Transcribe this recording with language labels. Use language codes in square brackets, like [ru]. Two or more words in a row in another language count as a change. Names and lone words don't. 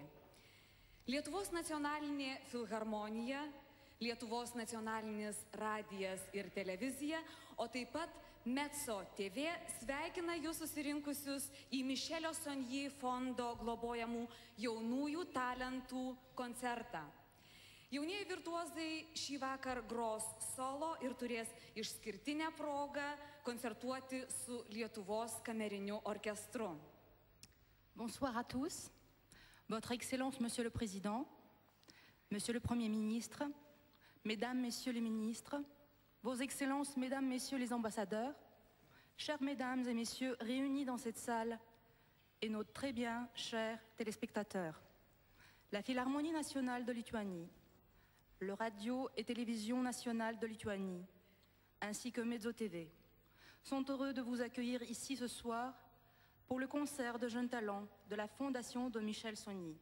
[lt] Lietuvos nacionalinė filharmonija, Lietuvos nacionalinis radijas ir televizija, o taip pat Mezzo TV sveikina jūs susirinkusius į Mišelio Sonji fondo globojamų jaunųjų talentų koncertą. Jaunieji virtuozai šį vakar gros solo ir turės išskirtinę progą koncertuoti su Lietuvos kameriniu orkestru. [fr] Bonsoir à tous. Votre Excellence, Monsieur le Président, Monsieur le Premier ministre, Mesdames, Messieurs les ministres, Vos Excellences, Mesdames, Messieurs les ambassadeurs, chères Mesdames et Messieurs réunis dans cette salle et nos très bien chers téléspectateurs, la Philharmonie nationale de Lituanie, le Radio et Télévision nationale de Lituanie, ainsi que Mezzo TV, sont heureux de vous accueillir ici ce soir pour le concert de jeunes talents de la Fondation de Michel Sony.